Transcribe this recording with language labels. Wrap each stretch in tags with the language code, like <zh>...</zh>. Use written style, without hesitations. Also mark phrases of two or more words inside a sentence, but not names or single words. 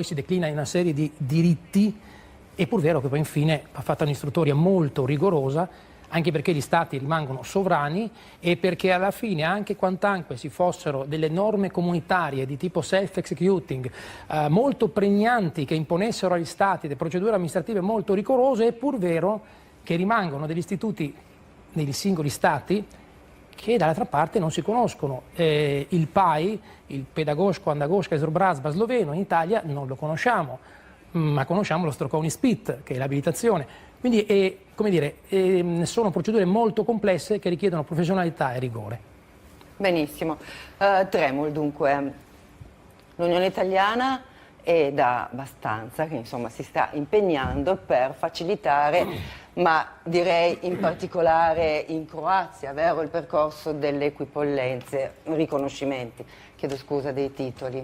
<it>si declina in una serie di diritti, è pur vero che poi infine va fatta un'istruttoria molto rigorosa, anche perché gli Stati rimangono sovrani e perché alla fine, anche quantanque si fossero delle norme comunitarie di tipo self-executing molto pregnanti, che imponessero agli Stati delle procedure amministrative molto rigorose, è pur vero che rimangono degli istituti nei singoli Stati che dall'altra parte non si conoscono. Il PAI, il</it> <sl>Pedagoško andragoška izobrazba</sl> <it>sloveno, in Italia non lo conosciamo, ma conosciamo lo</it> <sl>strokovni ispit,</sl> <it>che è l'abilitazione. Quindi come dire, sono procedure molto complesse che richiedono professionalità e rigore. Benissimo. Tremul, dunque, l'Unione Italiana è da abbastanza che insomma si sta impegnando per facilitare, ma direi in particolare in Croazia, vero, il percorso delle equipollenze, riconoscimenti, chiedo scusa, dei titoli.</it>